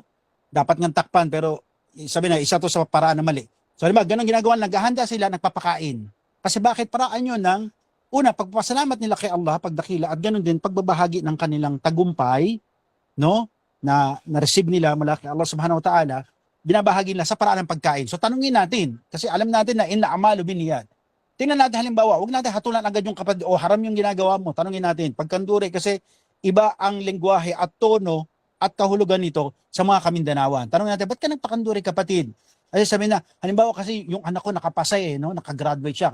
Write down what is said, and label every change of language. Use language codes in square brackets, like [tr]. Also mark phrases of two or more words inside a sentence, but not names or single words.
[tl] Dapat ng takpan, pero sabi na, isa to sa paraan na mali. So, halimbawa, ganun ginagawa, naghahanda sila, nagpapakain. Kasi bakit paraan yun ng, una, pagpasalamat nila kay Allah, pagdakila, at ganun din, pagbabahagi ng kanilang tagumpay, no, na na-receive nila mula kay Allah [ar] سبحانه و تعالى, [tl] binabahagi nila sa paraan ng pagkain. So tanungin natin, kasi alam natin na [ar] إنما الأعمال بالنيات. [tl] Tingnan natin halimbawa, huwag natin hatulan agad yung kapatid, o haram yung ginagawa mo. Tanungin natin, pagkanduri, kasi iba ang lengguwahe at tono at kahulugan nito sa mga Kamindanawan. Tanungin natin, ba't ka nagpakanduri kapatid? Kasi sabihin na, halimbawa kasi yung anak ko nakapasay, no? Nakagraduate siya.